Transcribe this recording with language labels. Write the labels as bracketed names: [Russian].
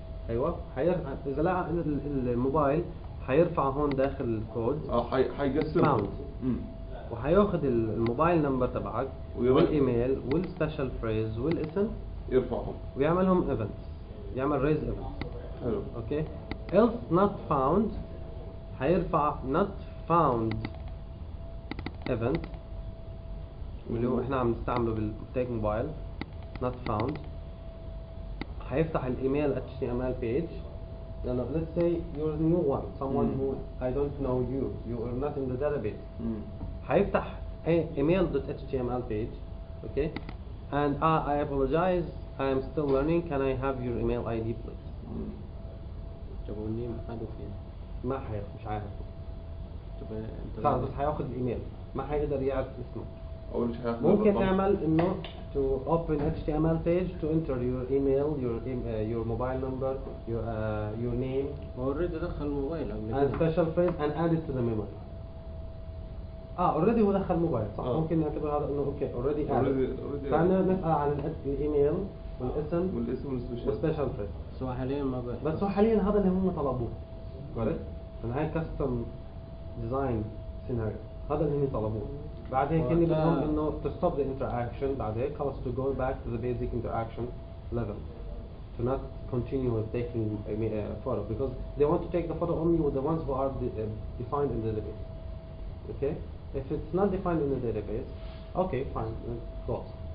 [Arabic] أيوة إذا لقى الموبايل هيرفع هون داخل الكود حيقسمهم. [English] found. [Arabic] وهياخد الموبايل نمبر تبعك والايميل والسبيشال فريز والاسم يرفعهم ويعملهم ايفنتس، يعمل ريز ايفنت. حلو. اوكي. else not found هيرفع not found event واللي هو احنا عم نستعمله بالتيك موبايل not found. هيفتح الايميل [English] HTML page. [Arabic] لأنه [English] let's say you're a new one, someone who I don't know you are not in the database. هيفتح email.html page. Okay, and I apologize, I am still learning, can I have your email ID please? [Arabic] طب والنيم خده فين؟ ما مش عارف. طب انت خلاص بس هياخد الايميل، ما هيقدر يعرف اسمك. أول شيء هياخد ممكن الرقم. تعمل انه [English] to open HTML page to enter your email, your mobile number, your name. [Arabic] هو اوريدي دخل الموبايل قبل [English] and special phrase and add it to the memory. [Arabic] already هو دخل موبايل صح؟ ممكن نعتبر هذا انه اوكي [English] already added. [Arabic] فاحنا نسأل عن الايميل والاسم والسبيشال فريز. بس هو حاليا ما بقى. بس هو حاليا هذا اللي هم طلبوه. correct؟ لأن هاي كاستم ديزاين سيناريو، هذا اللي هم طلبوه. بعد هيك هني بدهم انه [English] to stop the interaction، [Arabic] بعد هيك خلص [English] to go back to the basic interaction level. To not continue with taking a photo because they want to take the photo only with the ones who are defined in the database. Okay? If it's not defined in the database, okay, fine, close.